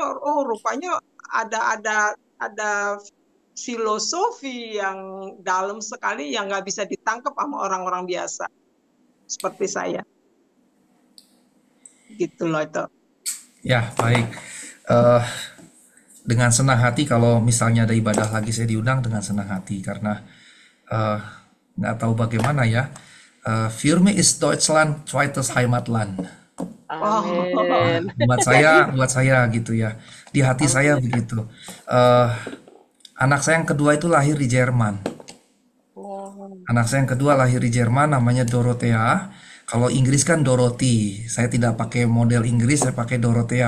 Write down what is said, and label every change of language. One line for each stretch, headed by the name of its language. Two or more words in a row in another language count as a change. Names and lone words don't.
Indonesian: Oh, rupanya ada filosofi yang dalam sekali yang nggak bisa ditangkap sama orang-orang biasa seperti saya. Gitu loh itu. Ya, baik. Dengan senang hati kalau misalnya ada ibadah lagi saya diundang dengan senang hati karena nggak tahu bagaimana ya.
German: Für mich ist Deutschland zweites Heimatland.
Indonesian: Amin. Buat saya gitu ya. Di hati saya begitu. Anak saya yang kedua itu lahir di Jerman. Anak saya yang kedua lahir di Jerman, namanya Dorothea. Kalau Inggris kan Dorothy. Saya tidak pakai model Inggris, saya pakai Dorothea.